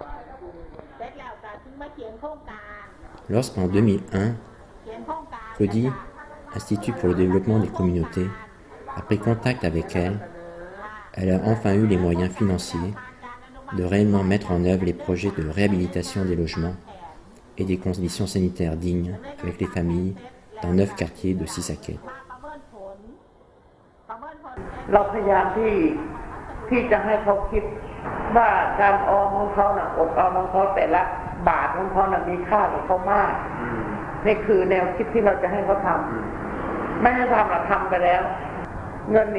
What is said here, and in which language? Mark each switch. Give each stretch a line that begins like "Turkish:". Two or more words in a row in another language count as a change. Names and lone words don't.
French: Lorsqu'en 2001, CODI, Institut pour le développement des communautés, a pris contact avec elle, elle a enfin eu les moyens financiers de réellement mettre en œuvre les projets de réhabilitation des logements et des conditions sanitaires dignes avec les familles dans 9 quartiers de Sisaket.
Thai: เราพยายามที่จะให้เขาคิดว่าการออมของเขาอดออมของเขาแต่ละบาทของเขามีค่าของเขามากนี่คือแนวคิดที่เราจะให้เขาทำไม่ให้ทำหรอกทำไปแล้วเงิน